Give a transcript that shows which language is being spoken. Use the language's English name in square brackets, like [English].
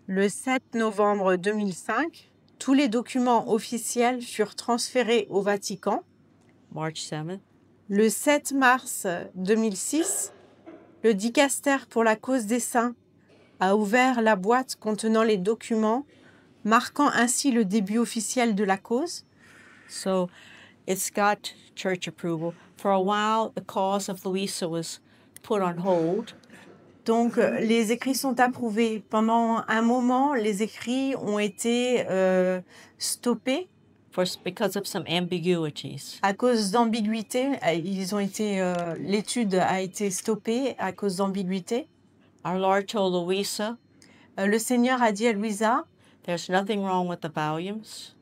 [French] Le 7 novembre 2005, tous les documents officiels furent transférés au Vatican. [English] March 7th. [French] Le 7 mars 2006, le dicaster pour la cause des saints a ouvert la boîte contenant les documents, marquant ainsi le début officiel de la cause. [English] So it's got church approval. For a while, the cause of Louisa was put on hold. [French] Donc, les écrits sont approuvés. Pendant un moment, les écrits ont été stoppés [English] Because of some ambiguities. [French] à cause d'ambiguïté. L'étude a été stoppée à cause d'ambiguïté. [English] Our Lord told Louisa, [French] Le Seigneur a dit à Louisa, [English] there's nothing wrong with the volumes.